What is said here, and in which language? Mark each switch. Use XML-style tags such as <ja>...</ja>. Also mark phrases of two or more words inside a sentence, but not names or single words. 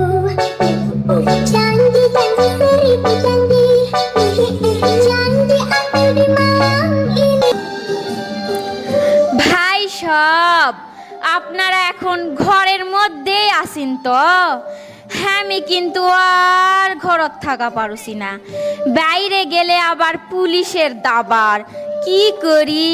<ms>Janji seribu janji, janji aku di malam ini.</ms> <bn>ভাই সব আপনারা এখন ঘরের মধ্যেই আছেন তো? হ্যাঁ, আমি কিন্তু আর ঘরত থাকা পারুছি না, বাইরে গেলে আবার পুলিশের দাবার, কি করি?</bn>